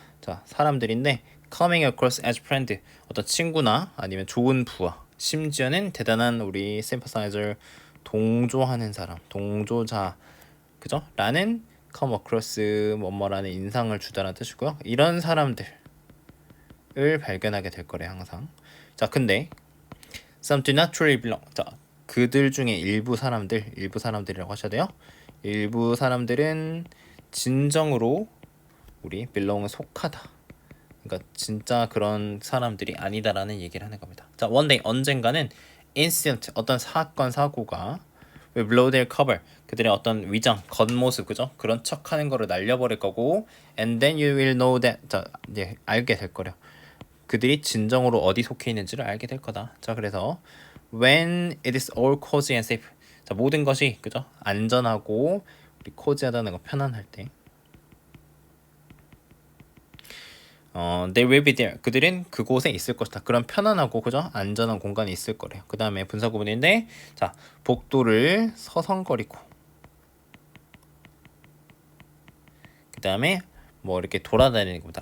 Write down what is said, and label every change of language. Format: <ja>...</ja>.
<ko>자, 사람들인데</ko> <en>coming across as friend,</en> <ko>어떤 친구나 아니면 좋은 부하, 심지어는 대단한 우리 sympathizer, 동조하는 사람, 동조자, 그죠? 라는 come across 뭐뭐라는 인상을 주다라는 뜻이고요. 이런 사람들 을 발견하게 될 거래 항상. 자, 근데</ko> <en>some do not truly belong.</en> <ko>자, 그들 중에 일부 사람들이라고 하셔야 돼요. 일부 사람들은 진정으로 우리 belong은 속하다. 그러니까 진짜 그런 사람들이 아니다라는 얘기를 하는 겁니다. 자,</ko> <en>one day</en> <ko>언젠가는 incident 어떤 사건 사고가</ko> <en>will blow their cover</en> <ko>그들의 어떤 위장 겉모습 그죠? 그런 척하는 거를 날려버릴 거고</ko> <en>and then you will know that</en> <ko>자, 이제 알게 될 거래요. 그들이 진정으로 어디 속해 있는지를 알게 될 거다. 자, 그래서</ko> <en>when it is all cozy and safe.</en> <ko>자, 모든 것이 그죠? 안전하고 우리 코지하다는 거 편안할 때.</ko> <en>They will be there.</en> <ko>그들은 그곳에 있을 것이다. 그런 편안하고 그죠? 안전한 공간이 있을 거래요. 그 다음에 분사 구문인데, 자, 복도를 서성거리고, 그 다음에 뭐 이렇게 돌아다니는 겁니다.</ko>